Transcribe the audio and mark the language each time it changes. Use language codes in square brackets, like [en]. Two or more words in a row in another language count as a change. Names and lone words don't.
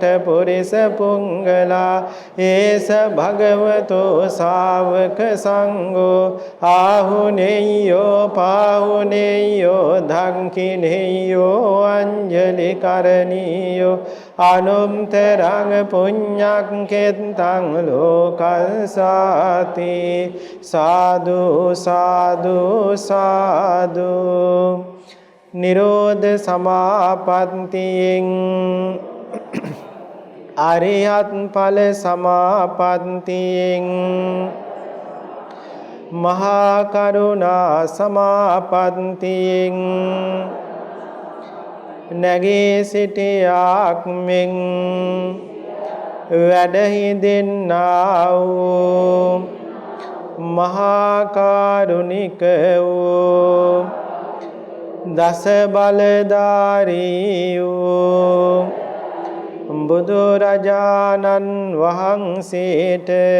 [pi] පුරිස පුංගලා ඒස භගවතෝ ශාවක සංඝෝ ආහුනේයෝ පාහුනේයෝ ධංකිනේයෝ අංජලි කරණීයෝ අනුම්තරං පුඤ්ඤක්ඛෙත්තං ලෝකස්සාති සාදු සාදු සාදු [si] නිරෝධ සමාපත්තියෙන් අරියත් ඵල සමාපත්තියෙන් මහා කරුණා සමාපත්තියෙන් නැගී සිටියාක් මෙන් වැඩහිඳින්නා වූ මහා කරුණික වූ දස බලධාරී වූ බුදුරජාණන් වහන්සේට